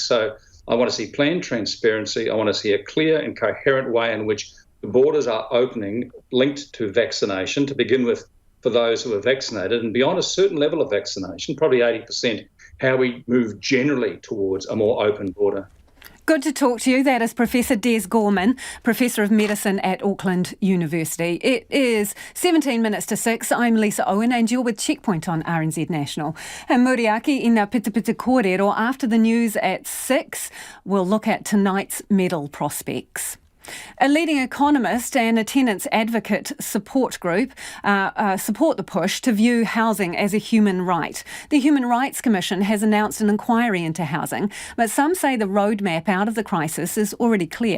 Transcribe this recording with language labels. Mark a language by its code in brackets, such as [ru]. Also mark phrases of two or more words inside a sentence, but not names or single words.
[en] So I want to see planned transparency. I want to see a clear and coherent way in which the borders are opening linked to vaccination to begin with for those who are vaccinated, and beyond a certain level of vaccination, probably 80%, how we move generally towards a more open border. Good to talk to you. That is Professor Des Gorman, Professor of Medicine at Auckland University. It is 17 minutes to 6. I'm Lisa Owen and you're with Checkpoint on RNZ National. And Muriaki ina pita pita kōrero. After the news at 6, we'll look at tonight's medal prospects. A leading economist and a tenants advocate support group support the push to view housing as a human right. The Human Rights Commission has announced an inquiry into housing, but some say the roadmap out of the crisis is already clear.